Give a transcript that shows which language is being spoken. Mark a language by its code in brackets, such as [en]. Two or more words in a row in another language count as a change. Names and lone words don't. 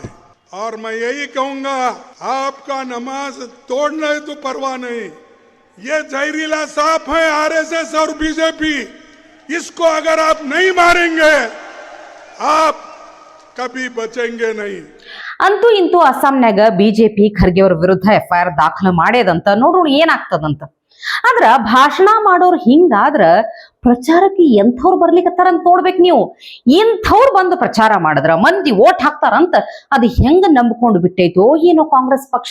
[hi] और मैं यही कहूंगा, आपका नमाज तोड़ना है तो परवाह नहीं, ये जहरीला सांप है आरएसएस और बीजेपी, इसको अगर आप नहीं मारेंगे आप कभी बचेंगे नहीं। [kn] ಅಂತೂ ಇಂತೂ ಅಸ್ಸಾಂನ್ಯಾಗ ಬಿಜೆಪಿ ಖರ್ಗೆ ಅವ್ರ ವಿರುದ್ಧ FIR ದಾಖಲು ಮಾಡೇದಂತ. ನೋಡ್ರು ಏನಾಗ್ತದಂತ. ಆದ್ರ ಭಾಷಣ ಮಾಡೋರು ಹಿಂಗಾದ್ರ ಪ್ರಚಾರಕ್ಕೆ ಎಂಥವ್ರು ಬರ್ಲಿಕ್ಕತ್ತಾರಂತ ನೋಡ್ಬೇಕು ನೀವು. ಇಂಥವ್ರು ಬಂದು ಪ್ರಚಾರ ಮಾಡಿದ್ರ ಮಂದಿ ಓಟ್ ಹಾಕ್ತಾರಂತ ಅದು ಹೆಂಗ ನಂಬ್ಕೊಂಡು ಬಿಟ್ಟೈತೋ ಏನೋ ಕಾಂಗ್ರೆಸ್ ಪಕ್ಷ.